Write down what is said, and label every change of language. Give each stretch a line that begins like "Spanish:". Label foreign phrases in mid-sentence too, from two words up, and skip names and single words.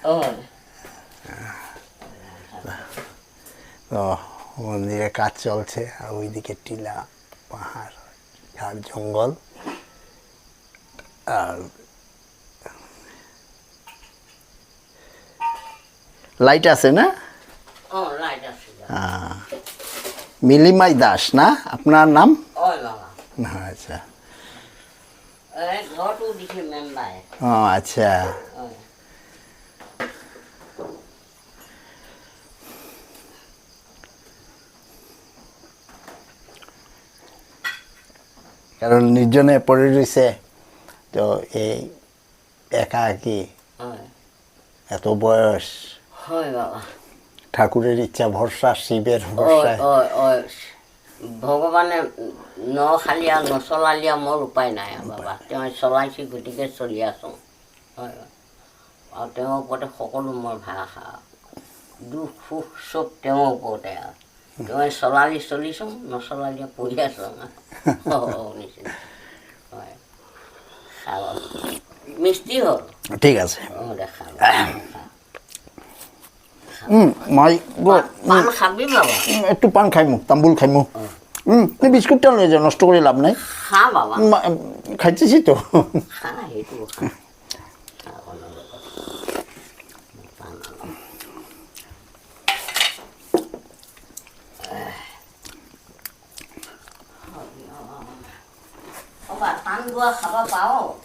Bangla: তো মন্দিরে কাজ চলছে, আর ওইদিকে টিলা, পাহাড়, ঝাড় জঙ্গল। আর লাইট আছে না? লাইট আছে। মিলিমাই দাস না আপনার নাম? বাবা। আচ্ছা।
Assamese: ঘৰটো দিছে মেম্বাৰে।
Bangla: আচ্ছা। কারণ নির্জনে পড়ে রয়েছে, তো এই একাকী এত বয়স।
Assamese: হয় বাবা।
Bangla: ঠাকুরের ইচ্ছা ভরসা, শিবের ভরসা।
Assamese: ভগৱানে নখালিয়া নচলালিয়া মোৰ উপায় নাই বাবা। তেওঁ চলাইছে, গতিকে চলি আছোঁ। হয়। আৰু তেওঁৰ ওপৰতে সকলো মোৰ ভাষা, দুখ সুখ চব তেওঁৰ ওপৰতে আৰু। তেওঁ চলালি চলিছোঁ, নচলালিয়া পঢ়ি আছোঁ নিচিনা। হয়। খাব মিষ্টি হ'ল।
Bangla: ঠিক আছে। দেখা মাই পান খাবি বাবা? একটু পান খাইমু, তাম্বুল খাইমু। তুই বিস্কুটটা নিয়ে যা, নষ্ট করে লাভ নাই। খা বাবা। খাইতেছি তো।
Assamese: খা, সেইটো খা। টান গোৱা খাব পাওঁ?